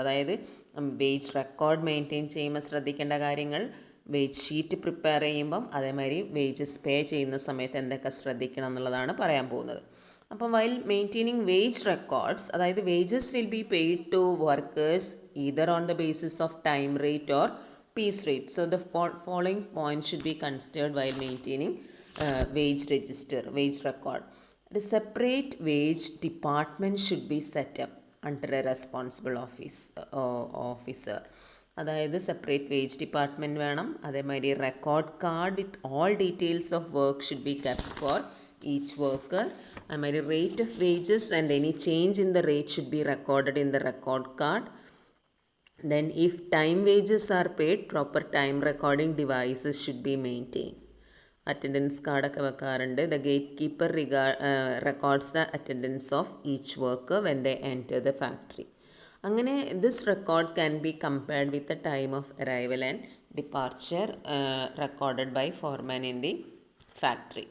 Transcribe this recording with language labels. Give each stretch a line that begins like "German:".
Malayalam: അതായത് wage record maintain ചെയ്യുമ്പോൾ ശ്രദ്ധിക്കേണ്ട കാര്യങ്ങൾ, വേജ് ഷീറ്റ് പ്രിപ്പയർ ചെയ്യുമ്പം, അതേമാതിരി വേജസ് പേ ചെയ്യുന്ന സമയത്ത് എന്തൊക്കെ ശ്രദ്ധിക്കണം എന്നുള്ളതാണ് പറയാൻ പോകുന്നത്.
English: അപ്പം while maintaining wage records, അതായത് wages will be paid to workers either on the basis of time rate or piece rate. So the following point should be considered while maintaining wage register, wage record. The separate wage department should be set up under a responsible officer.
Malayalam: അതായത് separate wage department വേണം.
English: അതേമാതിരി record card with all details of work should be kept for each worker. അതേമാതിരി rate of wages and any change in the rate should be recorded in the record card. Then if time wages are paid, proper time recording devices should be maintained.
Malayalam: Attendance കാർഡൊക്കെ വെക്കാറുണ്ട്.
English: The gate keeper records the attendance of each worker when they enter the factory. അങ്ങനെ this record can be compared with the time of arrival and departure recorded by foreman in the factory.